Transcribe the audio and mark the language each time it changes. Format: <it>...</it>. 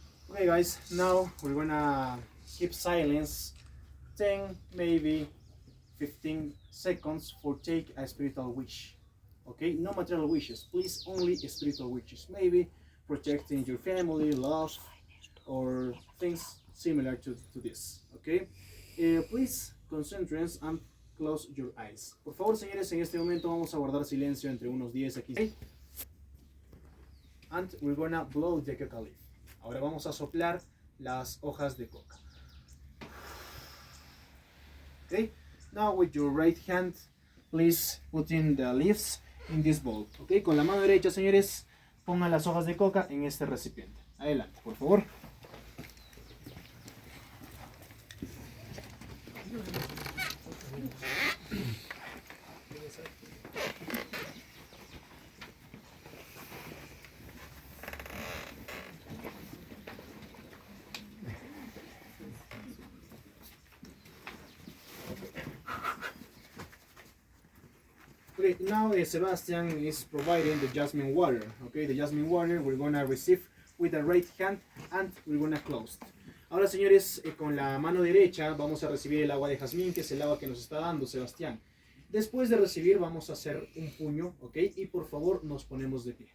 <en>Okay guys, now we're gonna keep silence 10, maybe 15 seconds for take a spiritual wish. Okay, no material wishes, please, only spiritual wishes. Maybe protecting your family, love, or things similar to this. Okay, please concentrate and close your eyes.</en> <es>Por favor, señores, en este momento vamos a guardar silencio entre unos 10 a 15.</es> <en>And we're gonna blow the coca leaf.</en> <es>Ahora vamos a soplar las hojas de coca.</es> <en>Okay, now with your right hand, please put in the leaves in this bowl.</en> <es>Okay, con la mano derecha, señores, pongan las hojas de coca en este recipiente. Adelante, por favor.</es> <en>Okay, now Sebastian is providing the jasmine water. Okay, the jasmine water we're gonna receive with the right hand and we're gonna close.</en> <es>Ahora, señores, con la mano derecha vamos a recibir el agua de jazmín, que es el agua que nos está dando Sebastián. Después de recibir vamos a hacer un puño, ok, y por favor nos ponemos de pie.</es>